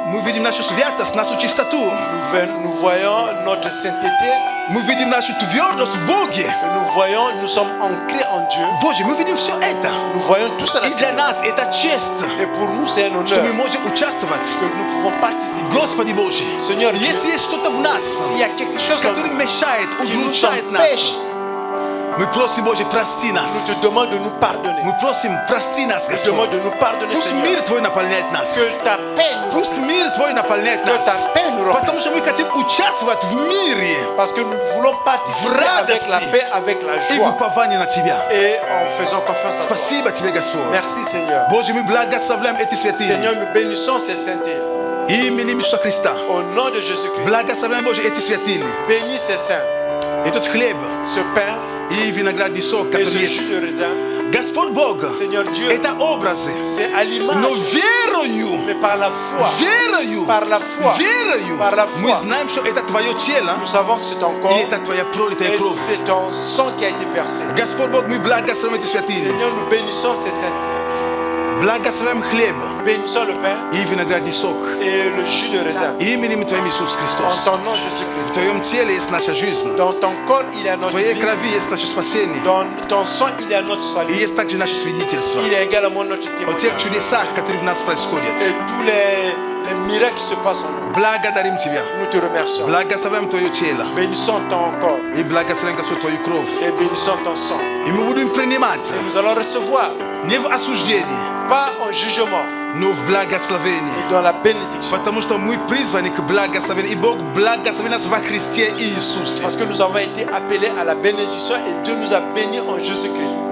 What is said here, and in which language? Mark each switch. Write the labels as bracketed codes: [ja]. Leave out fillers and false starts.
[ru] мы видим нашу святость, нашу чистоту, [fr] nous voyons notre sainteté, [ru] мы видим нашу твердость в Боге. [fr] nous voyons, nous sommes ancrés en Dieu. [ru] Боже, мы видим все это. [fr] Nous voyons tout ça. [ru] И для нас это честь, [fr] Et pour nous, c'est un [ru] что мы [fr] honneur [ru] можем участвовать. [fr] que nous pouvons participer. [ru] Господи Боже, [fr] Seigneur Dieu, [ru] если есть что-то в нас, [fr] s'il y a quelque chose [ru] который мешает, [fr] qui nous [ru] удручает нас, [fr] empêche, [ru] мы просим, Боже, прости [fr] nous [ru] нас. [fr] te demandons de nous pardonner. [ru] Мы просим, прости нас, [fr] Nous te demandons [ru] Господь. [fr] de nous pardonner, [ru] Пусть [fr] Seigneur. [ru] мир Твой наполняет нас. [fr] Que ta paix nous [ru] Пусть мир Твой наполняет [fr] Que [ru] нас. [fr] ta paix nous remplisse. [ru] Потому что мы хотим участвовать в мире [fr] Parce que nous voulons participer [ru] В [fr] avec [ru] радости. [fr] la paix, avec la [ru] и в [fr] joie. [ru] уповании на Тебя. [fr] Et en faisant confiance à toi. [ru] Спасибо Тебе, Господь. [fr] Merci Seigneur. [ru] Боже, мы благословляем эти святыни. [fr] Seigneur, nous bénissons ces saintetés. [ru] Именем Иисуса Христа. [fr] Au nom de Jésus-Christ. [ru] Благословляем, Боже, эти святыни. [fr] Bénis ces saints. [ru] Этот хлеб [fr] Ce pain [ru] и виноградный сок, [fr] et ce [ru] который [fr] jus [ru] есть. [fr] de raisin, [ru] Господь Бог, [fr] Seigneur Dieu, [ru] это образы. [fr] c'est à l'image, [ru] Но верою, [fr] mais par la foi. [ru] верою, [fr] Par la foi. [ru] верою, [fr] Par la [ru] мы [fr] foi. [ru] знаем, что это Твое тело [fr] Nous savons que c'est ton [ru] и [fr] corps [ru] это Твоя пролитая [fr] et [ru] кровь. [fr] c'est ton sang qui a été versé. [ru] Господь Бог, мы благословим эти святыни. [fr] Seigneur, nous bénissons ces saints. [ru] Благословим хлеб [fr] Bénissons le pain [ru] и виноградный сок. [fr] et le jus de raisin. [ru] Именем Твоим Иисус [fr] En [ru] Христос. [fr] ton nom, [ru] В [fr] Jésus-Christ. [ru] Твоем теле есть наша жизнь. [fr] Dans ton corps, il y a [ru] В [fr] notre [ru] Твоей [fr] vie. [ru] крови есть наше спасение. [fr] Dans ton sang, il y a notre [ru] И [fr] salut. [ru] есть также наше свидетельство [fr] Il y a également notre [ru] о тех [fr] témoignage. [ru] чудесах, которые в нас происходят. [fr] Et tous les miracles qui se passent en nous. [ru] Благодарим Тебя. [fr] Nous te remercions. [ru] Благословим Твое тело. [fr] Bénissons ton corps [ru] И благословим, Господь, Твою кровь. [fr] et bénissons ton sang. [ru] И мы будем принимать [fr] Et nous allons recevoir, [ru] не в осуждении, [fr] pas en jugement, [ru] но в благословении. [fr] mais dans la bénédiction. [ru] Потому что мы призваны к благословению. И Бог благословит нас во Христе Иисусе. [fr] Parce que nous avons été appelés à la bénédiction et Dieu nous a bénis en Jésus-Christ.